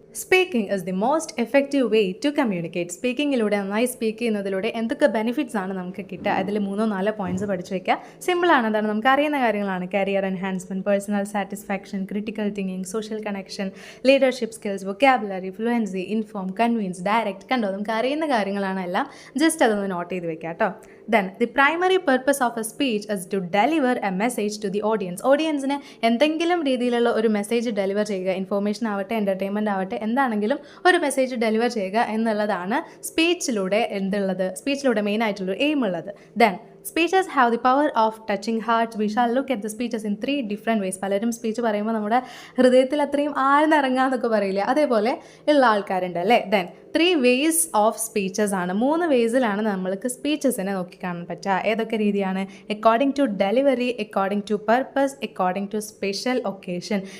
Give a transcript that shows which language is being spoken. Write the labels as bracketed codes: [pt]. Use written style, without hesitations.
[en] Speaking is the most effective way to communicate. [ml] സ്പീക്കിങ്ങിലൂടെ നന്നായി speak ചെയ്യുന്നതിലൂടെ എന്തൊക്കെ ബെനിഫിറ്റ്സ് ആണ് നമുക്ക് കിട്ടുക, അതിൽ 3-4 പോയിന്റ്സ് പഠിച്ചു വയ്ക്കുക. സിമ്പിളാണ്, എന്താണ് നമുക്ക് അറിയുന്ന കാര്യങ്ങളാണ്. Career enhancement, personal satisfaction, critical thinking, social connection, leadership skills, vocabulary, fluency, inform, convince, direct. കണ്ടോ, നമുക്ക് അറിയുന്ന കാര്യങ്ങളാണ് എല്ലാം. ജസ്റ്റ് അതൊന്ന് നോട്ട് ചെയ്ത് വെക്കാം കേട്ടോ. [en] Then the primary purpose of a speech is to deliver a message to the audience. [ml] ഓഡിയൻസിന് എന്തെങ്കിലും രീതിയിലുള്ള ഒരു മെസ്സേജ് ഡെലിവർ ചെയ്യുക, ഇൻഫോർമേഷൻ ആവട്ടെ, എൻ്റർടൈൻമെൻറ്റ് ആവട്ടെ, എന്താണെങ്കിലും ഒരു മെസ്സേജ് ഡെലിവർ ചെയ്യുക എന്നുള്ളതാണ് സ്പീച്ചിലൂടെ സ്പീച്ചിലൂടെ മെയിൻ ആയിട്ടുള്ളൊരു എയിം ഉള്ളത്. [en] Then speeches have the power of touching hearts. We shall look at the speeches in 3 different ways. [ml] പലരും സ്പീച്ച് പറയുമ്പോൾ നമ്മുടെ ഹൃദയത്തിൽ അത്രയും ആഴ്ന്നിറങ്ങാന്നൊക്കെ പറയില്ലേ, അതേപോലെ ഉള്ള ആൾക്കാരുണ്ട് അല്ലേ. ദെൻ 3 ways ഓഫ് സ്പീച്ചസ് ആണ്. 3 വേസിലാണ് നമ്മൾക്ക് സ്പീച്ചസിനെ നോക്കിക്കാണാൻ പറ്റുക. ഏതൊക്കെ രീതിയാണ്? [en] According to delivery, according to purpose, according to special occasion.